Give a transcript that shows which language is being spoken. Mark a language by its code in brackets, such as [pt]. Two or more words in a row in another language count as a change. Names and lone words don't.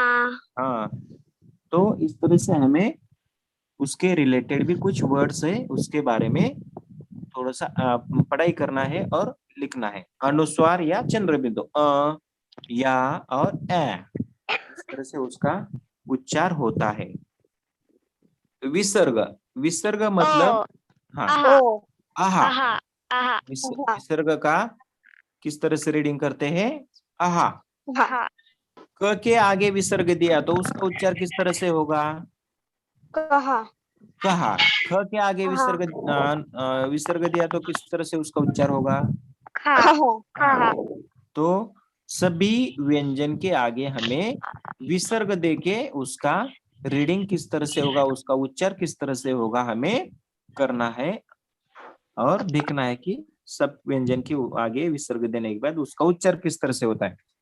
[hi] हाँ, तो इस तरह से हमें उसके रिलेटेड भी कुछ वर्ड्स है, उसके बारे में थोड़ा सा पढ़ाई करना है और लिखना है। अनुस्वार या चंद्र बिंदु, या और ए, इस तरह से उसका उच्चार होता है। विसर्ग। विसर्ग मतलब, ओ हाँ, आहा ओ आहा। आहा आहा आहा विसर्ग का किस तरह से रीडिंग करते हैं? आहा। हा आहा क के आगे विसर्ग दिया तो उसका उच्चार किस तरह से होगा? कहा कहा। ख के आगे कहा विसर्ग दिया तो किस तरह से उसका उच्चार होगा? खा कहा खा तो सभी व्यंजन के आगे हमें विसर्ग देके उसका रीडिंग किस तरह से होगा, उसका उच्चार किस तरह से होगा, हमें करना है और देखना है कि सब व्यंजन के आगे विसर्ग देने के बाद उसका उच्चार किस तरह से होता है।